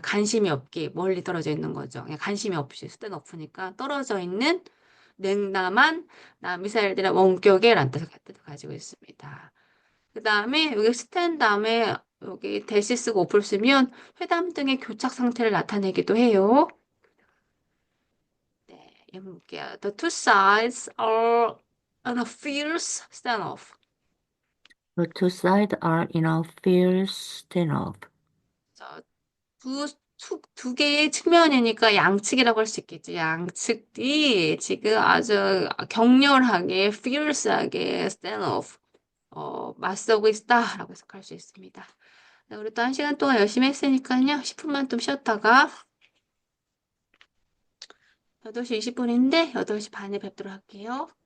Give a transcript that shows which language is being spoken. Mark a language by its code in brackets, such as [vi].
[ko] 관심이 없게 멀리 떨어져 있는 거죠. 그냥 관심이 없이 스탠 오프니까 떨어져 있는 냉담한 미사일들의 원격의란 뜻을 가지고 있습니다. 그 다음에 여기 스탠 다음에 여기 대시 쓰고 오프를 쓰면 회담 등의 교착 상태를 나타내기도 해요. 네, 한번 볼게요. [en] The two sides are on a fierce standoff. the two sides are in a fierce stand-up. [ko] 자, 두 개의 측면이니까 양측이라고 할 수 있겠지. 양측이 지금 아주 격렬하게, fierce하게 stand-off, 맞서고 있다라고 해석할 수 있습니다. 네, 우리 또 1시간 동안 열심히 했으니까요. 10분만 좀 쉬었다가 8시 20분인데 8시 반에 뵙도록 할게요.